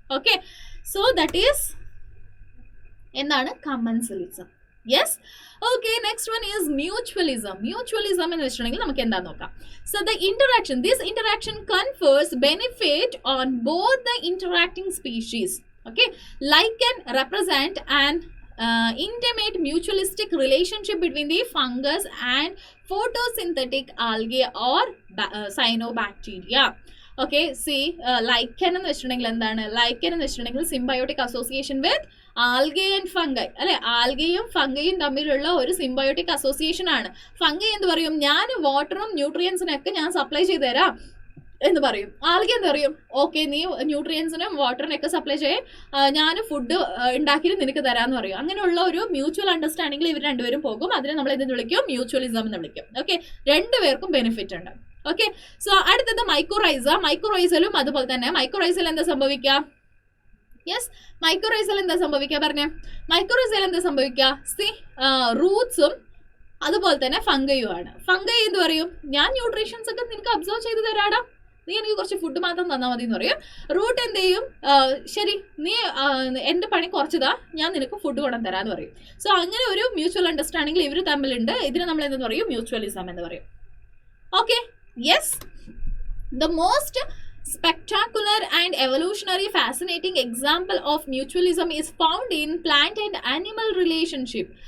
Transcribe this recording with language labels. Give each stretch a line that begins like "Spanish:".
English: okay, so that is
Malayalam: എന്താണ്?
English: Commensalism. Yes, okay. Next one is mutualism.
Malayalam: എന്ന് വെച്ചിട്ടുണ്ടെങ്കിൽ നമുക്ക് എന്താ നോക്കാം.
English: So this interaction confers benefit on both the interacting species. Okay, like can represent an intimate mutualistic relationship between the fungus and photosynthetic algae or cyanobacteria.
Malayalam: Okay, C ലൈക്കൻ എന്ന് വെച്ചിട്ടുണ്ടെങ്കിൽ എന്താണ്? ലൈക്കൻ എന്ന് വെച്ചിട്ടുണ്ടെങ്കിൽ
English: symbiotic association with algae and fungi,
Malayalam: അല്ലെ? ആൽഗയും ഫംഗയും തമ്മിലുള്ള ഒരു symbiotic association ആണ്. Fungi എന്ത് പറയും? ഞാൻ വാട്ടറും ന്യൂട്രിയൻസിനൊക്കെ ഞാൻ സപ്ലൈ ചെയ്ത് തരാം എന്ന് പറയും. ആൽഗെ എന്ത് പറയും? ഓക്കെ, നീ ന്യൂട്രിയൻസിനും വാട്ടറിനൊക്കെ സപ്ലൈ ചെയ്യേ, ഞാൻ ഫുഡ് ഉണ്ടാക്കിയിട്ട് നിനക്ക് തരാമെന്ന് പറയും. അങ്ങനെയുള്ള ഒരു മ്യൂച്വൽ അണ്ടർസ്റ്റാൻഡിംഗിൽ ഇവർ രണ്ടുപേരും പോകും. അതിനെ നമ്മൾ എന്ത് വിളിക്കും? മ്യൂച്വലിസം എന്ന് വിളിക്കും. ഓക്കെ, രണ്ടുപേർക്കും ബെനിഫിറ്റ് ഉണ്ട്. ഓക്കെ, സോ അടുത്തത് മൈക്കോറൈസ. മൈക്കോറൈസലും അതുപോലെ തന്നെ മൈക്കോറൈസൽ എന്താ സംഭവിക്കുക? യെസ്, മൈക്കോറൈസൽ എന്താ സംഭവിക്കുക പറഞ്ഞേ? മൈക്കോറൈസൽ എന്താ സംഭവിക്കുക? സി റൂട്ട്സും അതുപോലെ തന്നെ ഫംഗയും ആണ്. ഫംഗൈ എന്ത് പറയും? ഞാൻ ന്യൂട്രീഷൻസ് ഒക്കെ നിനക്ക് അബ്സോർവ് ചെയ്ത് തരാടാ, നീ എനിക്ക് കുറച്ച് ഫുഡ് മാത്രം തന്നാൽ മതി എന്ന് പറയും. റൂട്ട് എന്ത് ചെയ്യും? ശരി, നീ എൻ്റെ പണി കുറച്ചതാ, ഞാൻ നിനക്ക് ഫുഡ് കൊണ്ടു തരാമെന്ന് പറയും. സോ അങ്ങനെ ഒരു മ്യൂച്വൽ അണ്ടർസ്റ്റാൻഡിംഗിൽ ഇവർ തമ്മിലുണ്ട്. ഇതിനെ നമ്മൾ എന്തെന്ന് പറയും? മ്യൂച്വലിസം എന്ന് പറയും.
English: Okay, yes, the most spectacular and evolutionary fascinating example of mutualism is found in plant and animal relationship.